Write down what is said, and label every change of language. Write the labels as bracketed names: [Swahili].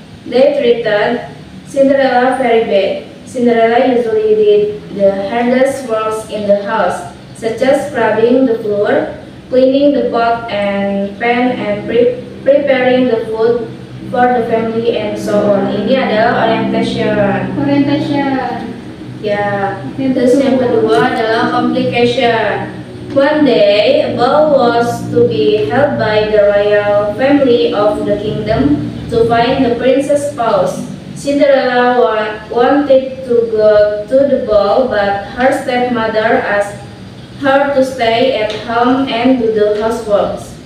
[English] They treated Cinderella very bad. Cinderella usually did the hardest works in the house, such as scrubbing the floor, cleaning the pot and pan, and preparing the food for the family and so on. [Indonesian] Ini adalah orientation. [English] Orientation. [Indonesian] Ya, terus yang kedua adalah complication. [English] One day, a ball was to be held by the royal family of the kingdom to find the princess' spouse. Cinderella wanted to go to the ball, but her stepmother asked her to stay at home and do the housework.